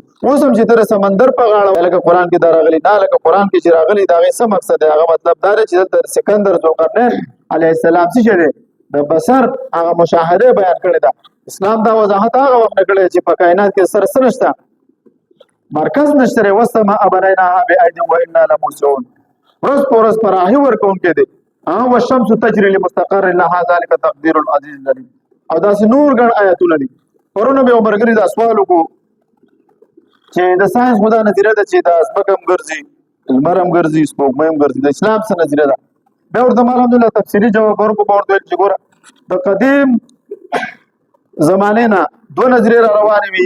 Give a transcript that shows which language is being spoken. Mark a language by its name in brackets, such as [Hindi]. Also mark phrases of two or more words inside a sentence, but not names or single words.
[Pashto] اوس هم چې ته د سمندر په غاړه لکه قرآن کې دا راغلي نه لکه قرآن کې چې راغلي د هغې څه مقصد دی. هغه مطلب دا دی چې دلته سکندر ذوالقرنین [Arabic] علیه السلام [Pashto] څه شی دی د بصر هغه مشاهده بیان کړې ده. اسلام دا وضاحت هغه وخت نه کړی چې په کائنات کې سره څه نشته مرکز نشته دی. [Arabic] والسماء بنیناها بأید وإنا لموسعون. [Pashto] ورځ په ورځ پراخي ورکوونکی دی. [Arabic] والشمس تجري لمستقر لها ذلك تقدير العزيز العليم. [Pashto] او داسې نور ګڼ آیاتونه دي. پرونه به یو ملګري دا سوال وکړو چې د ساینس خو دا نظریه ده چې دا ځمکه هم ګرځي لمر هم ګرځي سپوږمۍ هم ګرځي. د اسلام څه نظریه ده بیا ورته ما الحمدلله تفصیلي جواب ورکړو. به ورته ویل چې ګوره د قدیم زمانې نه دوه نظریې را روانې وي.